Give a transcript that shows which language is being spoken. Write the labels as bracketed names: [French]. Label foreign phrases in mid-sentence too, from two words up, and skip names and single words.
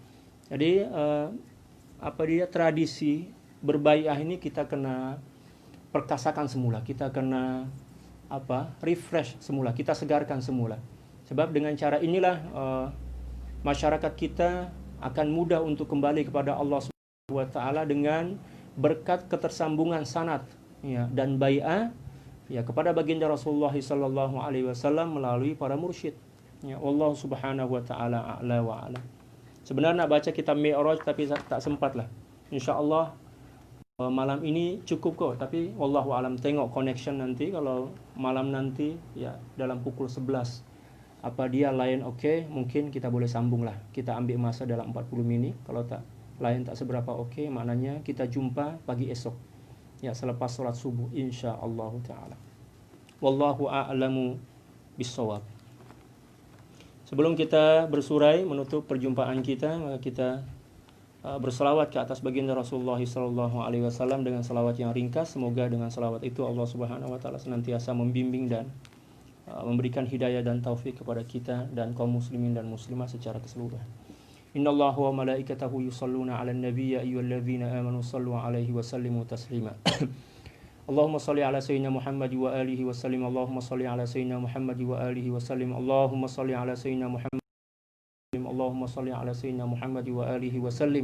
[Malay] Jadi tradisi berbai'ah ini kita kena perkasakan semula, kita kena refresh semula, kita segarkan semula. Sebab dengan cara inilah masyarakat kita akan mudah untuk kembali kepada Allah [Arabic] سبحانه وتعالى [Malay] dengan berkat ketersambungan sanad, ya, dan bai'ah, ya, kepada baginda Rasulullah [Arabic] صلى الله عليه وسلم [Malay] melalui para mursyid. [Arabic] Ya, الله سبحانه وتعالى أعلى وأعلم. [Malay] Sebenarnya nak baca kitab Mi'raj tapi tak sempat lah. InsyaAllah malam ini cukup kok. Tapi [Arabic] والله أعلم, [Malay] tengok connection nanti. Kalau malam nanti, ya, dalam pukul 11 apa dia lain oke, mungkin kita boleh sambung lah. Kita ambil masa dalam 40 minit. Kalau tak lain tak seberapa oke, maknanya kita jumpa pagi esok, ya, selepas sholat subuh [Arabic] إن شاء الله تعالى. والله أعلم بالصواب. [Malay] Sebelum kita bersurai menutup perjumpaan kita, maka kita berselawat ke atas baginda Rasulullah SAW dengan selawat yang ringkas. Semoga dengan selawat itu Allah [Arabic] سبحانه وتعالى [Malay] senantiasa membimbing dan memberikan hidayah dan taufik kepada kita dan kaum muslimin dan muslimah secara keseluruhan. [Arabic] إن الله وملائكته يصلون على النبي يا أيها الذين آمنوا صلوا عليه وسلموا تسليما. اللهم صل على سيدنا محمد وآله وسلم. اللهم صل على سيدنا محمد وآله وسلم اللهم صل على سيدنا محمد. اللهم صل على سيدنا محمد وآله وسلم.